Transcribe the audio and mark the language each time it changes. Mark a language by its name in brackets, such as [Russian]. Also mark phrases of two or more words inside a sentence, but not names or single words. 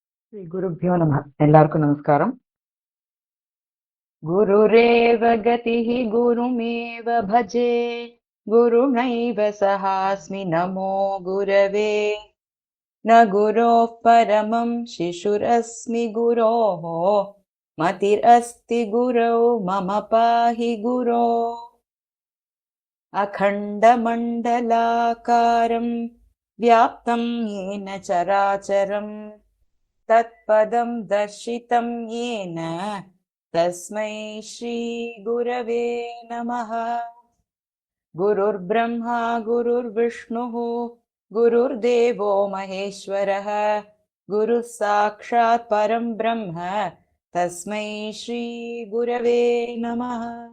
[Sanskrit] श्री गुरुभ्यो नमः. [Tamil] எல்லாருக்கும் நமஸ்காரம். [Sanskrit] गुरुरेव गतिः गुरुमेव भजे गुरुणैव सहास्मि नमो गुरवे न गुरोः परमं शिशुरस्मि गुरोः मतिर् अस्ति गुरौ मम पाहि गुरो அகண்டமண்டலாகாரம் व्याप्तं येन चराचरम् तत्पदं दर्शितं येन तस्मै श्रीगुरवे नमः. गुरुर्ब्रह्मा गुरुर्विष्णुः गुरुर्देवो महेश्वरः गुरुः साक्षात् परं ब्रह्म तस्मै श्रीगुरवे नमः.